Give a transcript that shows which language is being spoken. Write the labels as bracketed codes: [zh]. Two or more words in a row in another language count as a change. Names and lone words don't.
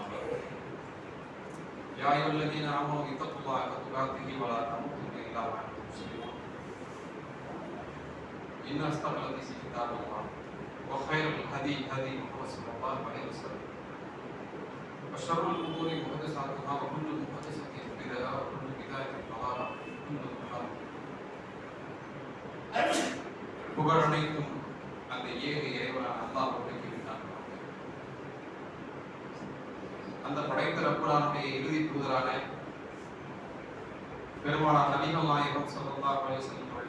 [ar] يا أيها الذين آمنوا اتقوا الله حق تقاته ولا تموتن إلا وأنتم مسلمون. إن أصدق الحديث كتاب الله وخير الهدي هدي محمد صلى الله عليه وسلم وشر الأمور محدثاتها وكل محدثة بدعة وكل بدعة ضلالة وكل ضلالة. [ta] புகழ் அனைத்தும் அந்த ஏக இறைவனான அல்லாஹ் உரைக்கின்றான். அந்த படைத்த ரப்புலானுடைய இறுதி தூதரான பெருமானார் நபிகள் நாயகம் [ar] صلى الله عليه وسلم